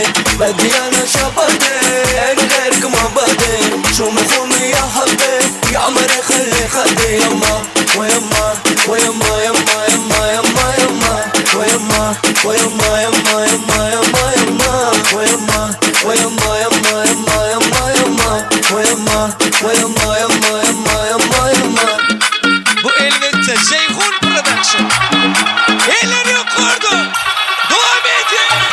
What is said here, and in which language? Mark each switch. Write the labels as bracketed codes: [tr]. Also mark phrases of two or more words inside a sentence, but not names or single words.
[ar] بدي انا شبكة انهرك ما بدي شو مفهومي يا حبي يا عمري خلي خدي. يما ويما ويما يما يما يما يما ويما ويما يما يما يما يما ويما ويما يما يما يما يما ويما ويما يما يما يما يما. [tr] Bu elbette Ceyhun Production. Elleri yukarıda. Devam edin.